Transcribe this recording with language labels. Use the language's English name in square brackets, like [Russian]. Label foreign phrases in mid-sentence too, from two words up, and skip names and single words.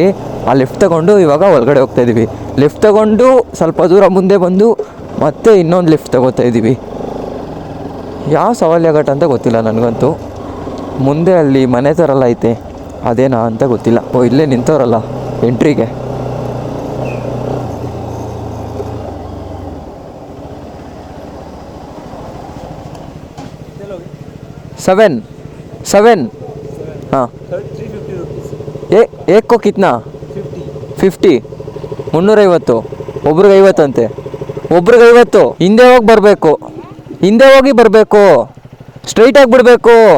[Kannada] ಆ ಲೆಫ್ಟ್ ತೊಗೊಂಡು ಇವಾಗ ಒಳಗಡೆ ಹೋಗ್ತಾ ಇದ್ದೀವಿ. ಲೆಫ್ಟ್ ತೊಗೊಂಡು ಸ್ವಲ್ಪ ದೂರ ಮುಂದೆ ಬಂದು ಮತ್ತೆ ಇನ್ನೊಂದು ಲೆಫ್ಟ್ ತೊಗೋತಾ ಇದ್ದೀವಿ. ಯಾವ ಸವಾಲ್ಯ ಘಾಟ್ ಅಂತ ಗೊತ್ತಿಲ್ಲ ನನಗಂತೂ. ಮುಂದೆ ಅಲ್ಲಿ ಮನೆ ಥರಲ್ಲ ಐತೆ, ಅದೇನಾ ಅಂತ ಗೊತ್ತಿಲ್ಲ. ಇಲ್ಲೇ ನಿಂತವ್ರಲ್ಲ ಎಂಟ್ರಿಗೆ. [Hindi] सेवन हाँ एक को कितना 50 350 [Kannada] ಒಬ್ರಿಗೆ 50 ಅಂತೆ. ಒಬ್ರಿಗೆ 50. ಹಿಂದೆ ಹೋಗಿ ಬರಬೇಕು, ಹಿಂದೆ ಹೋಗಿ ಬರಬೇಕು, ಸ್ಟ್ರೈಟಾಗಿ ಬಿಡಬೇಕು.